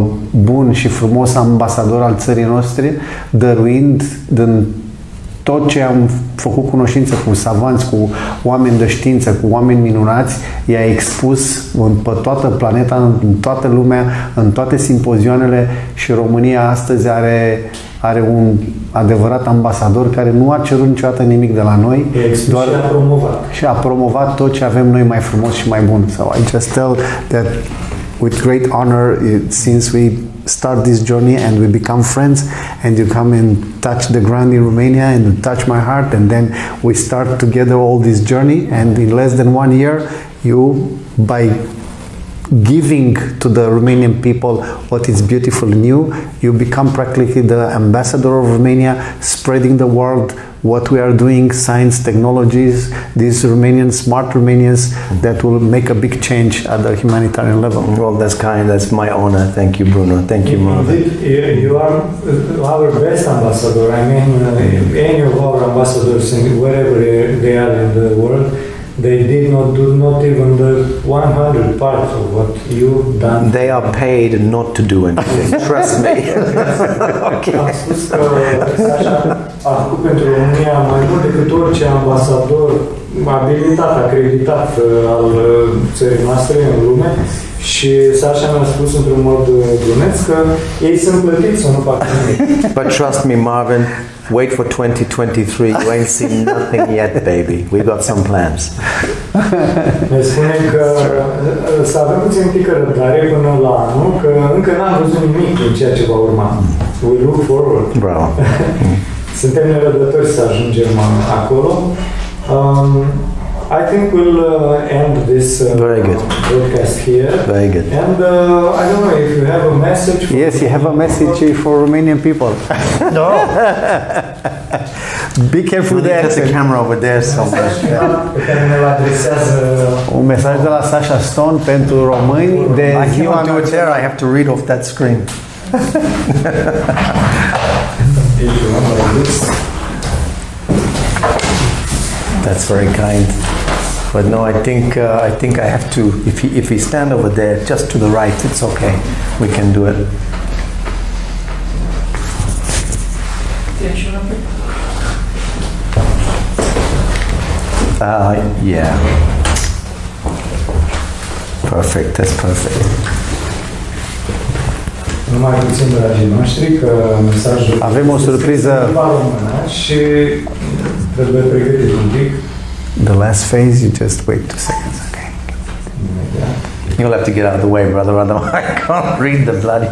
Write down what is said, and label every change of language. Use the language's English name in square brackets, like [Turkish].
[Romanian] bun și frumos ambasador al țării noastre, dăruind din tot ce am făcut cunoștință cu savanți, cu oameni de știință, cu oameni minunați, i-a expus pe toată planeta, în toată lumea, în toate simpozioanele, și România astăzi are un adevărat ambasador care nu a cerut niciodată nimic de la noi, doar și a promovat tot ce avem noi mai frumos și mai bun. [English] So I just tell that with great honor, since we start this journey and we become friends, and you come and touch the ground in Romania and you touch my heart, and then we start together all this journey, and in less than 1 year, you, by giving to the Romanian people what is beautiful and new, you become practically the ambassador of Romania, spreading the world what we are doing, science, technologies, these Romanians, smart Romanians, that will make a big change at the humanitarian level. Well, that's kind. That's my honor. Thank you, Bruno. Thank you, Marvin. You are our best ambassador. I mean, any of our ambassadors, wherever they are in the world, They did not do not even the 100 parts of what you've done. They are paid not to do anything. Trust me. Okay. [Romanian] Am spus că Sacha a făcut pentru România mai mult decât orice ambasador abilitat, acreditat al țării noastre în lume și Sacha mi-a spus într-un mod glumeț că ei sunt plătiți să nu facă nimic. [English] But trust me, Marvin, wait for 2023. You ain't seen nothing yet, baby. We got some plans. [Romanian] Ne spune că să avem puțin pică răbdare până la anul, că încă n-am văzut nimic din ceea ce va urma. [English] We look forward. [Romanian] Bravo. Suntem nerăbdători să ajungem acolo. [English] I think we'll end this Very good. broadcast here. Very good. And I don't know if you have a message. Yes, you have a message for Romanian people. No. Be careful with the There's a accent. camera over there somewhere. [Romanian] Pe care ne-l adresează. Un mesaj de la Sacha Stone pentru români de [English] I [Romanian] Ziua [English] cannot do it there. I have to read off that screen. If you want like this. That's very kind. But no, I think I have to. If we stand over there, just to the right, it's okay. We can do it. Yeah. Perfect. That's perfect. [Romanian] Numai puțin, dragii noștri, că mesajul... Avem o surpriză. În limba română și trebuie pregătit un pic. [English] The last phase, you just wait 2 seconds, okay? You'll have to get out of the way, brother. Otherwise, I can't read the bloody.